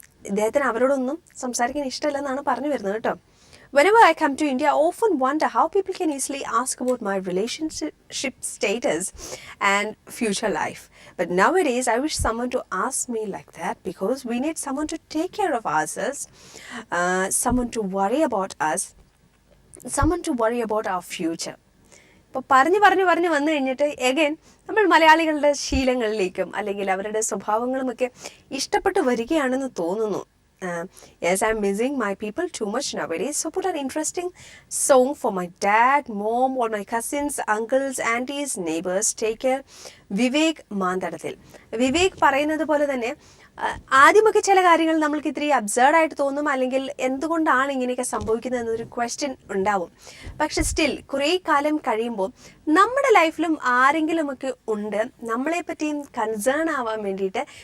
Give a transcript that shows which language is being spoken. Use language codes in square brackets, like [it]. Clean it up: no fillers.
[ml] ഇദ്ദേഹത്തിന് അവരോടൊന്നും സംസാരിക്കാൻ ഇഷ്ടമില്ലെന്നാണ് പറഞ്ഞു വരുന്നത് കേട്ടോ. [en] Whenever I come to India, I often wonder how people can easily ask about my relationship status and future life. But nowadays, I wish someone to ask me like that, because we need someone to take care of ourselves, someone to worry about us, someone to worry about our future. [ml] അപ്പോൾ പറഞ്ഞു വന്നു കഴിഞ്ഞിട്ട് again നമ്മൾ മലയാളികളുടെ ശീലങ്ങളിലേക്കും അല്ലെങ്കിൽ അവരുടെ സ്വഭാവങ്ങളുമൊക്കെ ഇഷ്ടപ്പെട്ട് വരികയാണെന്ന് തോന്നുന്നു. [en] Yes, I'm missing my people too much nowadays. So put an interesting song for my dad, mom, all my cousins, uncles, aunties, neighbors. Take care. Vivek Manthadathil. [ml] Vivek പറയുന്നത് പോലെ തന്നെ ആദ്യമൊക്കെ ചില കാര്യങ്ങൾ നമ്മൾക്ക് ഇത്തിരി അബ്സേർഡ് ആയിട്ട് തോന്നും, അല്ലെങ്കിൽ എന്തുകൊണ്ടാണ് ഇങ്ങനെയൊക്കെ സംഭവിക്കുന്നത് എന്നൊരു ക്വസ്റ്റ്യൻ ഉണ്ടാവും. പക്ഷെ സ്റ്റിൽ കുറേ കാലം കഴിയുമ്പോൾ നമ്മുടെ ലൈഫിലും ആരെങ്കിലുമൊക്കെ ഉണ്ട് നമ്മളെ പറ്റിയും കൺസേൺ ആവാൻ വേണ്ടിയിട്ട്.